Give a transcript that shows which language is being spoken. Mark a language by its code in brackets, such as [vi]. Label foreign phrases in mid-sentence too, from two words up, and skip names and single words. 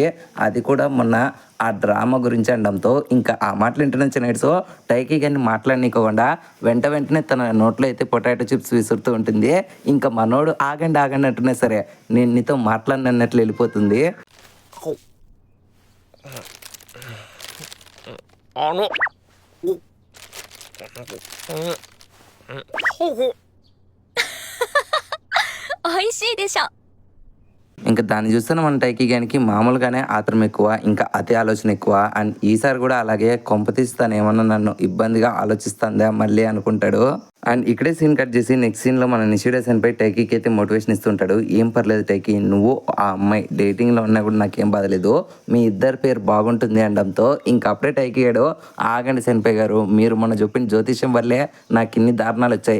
[te] అది కూడా మొన్న ఆ డ్రామా గురించి అనడంతో ఇంకా ఆ మాటలు వింటున్న చిన్నెట్సు టైకి గారిని మాట్లాడనీకోకుండా వెంటనే తన నోట్లో అయితే [en] potato chips [te] విసురుతూ ఉంటుంది. ఇంకా మనోడు ఆగండి ఆగండి అంటున్నా సరే నేను నీతో మాట్లాడినట్లు వెళ్ళిపోతుంది. అవును. [ja] 美味しいでしょ。 [te] ఇంకా దాన్ని చూస్తున్న మన టైకి గానికి మామూలుగానే ఆత్రం ఎక్కువ, ఇంకా అతి ఆలోచన ఎక్కువ. అండ్ ఈసారి కూడా అలాగే కొంపతీస్తాను ఏమన్నా నన్ను ఇబ్బందిగా ఆలోచిస్తుందా మళ్ళీ అనుకుంటాడు. అండ్ ఇక్కడే సీన్ కట్ చేసి [en] next scene [te] మన నిషిడా సెన్పై టైకీకి అయితే మోటివేషన్ ఇస్తుంటాడు. ఏం పర్లేదు టైకి, నువ్వు ఆ అమ్మాయి డేటింగ్లో ఉన్నా కూడా నాకేం బాధలేదు, మీ ఇద్దరి పేరు బాగుంటుంది అనడంతో ఇంకా అప్పుడే టైకి గాడు ఆగండి సెన్పై గారు, మీరు మొన్న చెప్పిన జ్యోతిష్యం వల్లే నాకు ఇన్ని దారుణాలు వచ్చాయి.